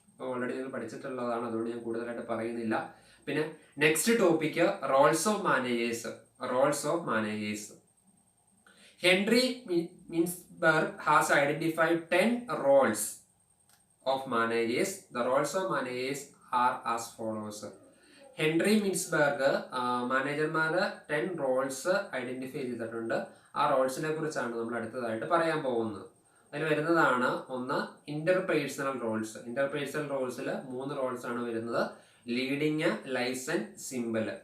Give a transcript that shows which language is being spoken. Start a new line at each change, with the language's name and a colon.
Malayalam: Already നിങ്ങൾ പഠിച്ചിട്ടുള്ളതാണ്, അതുകൊണ്ട് ഞാൻ കൂടുതലായിട്ട് പറയുന്നില്ല. പിന്നെ next topic Rolls of managers.
English: Roles of managers. Henry Mintzberg has identified 10 roles of managers. The roles of managers are as follows.
Malayalam: Henry മിൻസ്ബർഗ് മാനേജർമാരുടെ 10 Rolls identify ചെയ്തിട്ടുണ്ട്. ആ റോൾസിനെ കുറിച്ചാണ് നമ്മൾ അടുത്തതായിട്ട് പറയാൻ പോകുന്നത്. അതിൽ വരുന്നതാണ് ഒന്ന് ഇന്റർപേഴ്സണൽ റോൾസ്. ഇന്റർപേഴ്സണൽ റോൾസിൽ 3 റോൾസ് ആണ് വരുന്നത്: ലീഡിങ്, ലൈസൺ, സിംബൽ.